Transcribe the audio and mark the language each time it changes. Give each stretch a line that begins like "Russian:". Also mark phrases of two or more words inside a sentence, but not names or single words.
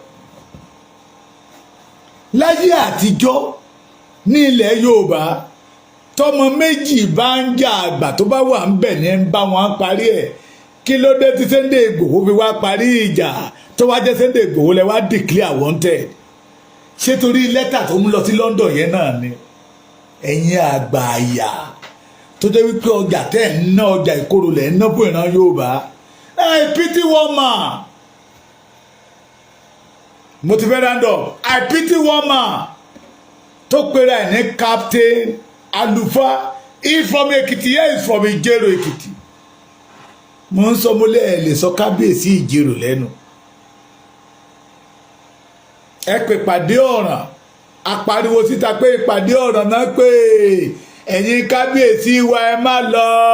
Yoruba: láyé àtijọ́ ní ilẹ̀ Yorùbá tọmọ méjì bá ń jà àgbà tó bá wà ń bẹ̀ ní ń bá wọn parí ẹ̀ kí ló dé tí Sunday Igboho fi wá parí ìjà tó wá jẹ́ Sunday Igboho lẹ wá
English: declare wanted
Yoruba: ṣé torí lẹ́tà tó mú lọ sí London yẹn náà ni ẹ̀yin àgbà àyà tó jẹ́ wípé ọjà tẹ́ ẹ̀ ń ná ọjà ìkorò lẹ̀ ń ná fún ìran Yorùbá
English: I pity one man
Yoruba: mo ti fẹ́ dáńdọ̀
English: I pity one man
Yoruba: tó pera ẹ̀ ní captain alufa
English: he from Èkìtì here is from Ìjẹ̀rò Èkìtì
Yoruba: mo ń sọ mo lé ẹ̀ lè sọ kábíyèsí Ìjẹ̀rò lẹ́nu ẹ pè pàdé ọ̀ràn apariwo síta pé ìpàdé ọ̀ràn náà pé ẹ̀yin kábíyèsí wa ẹ má lọ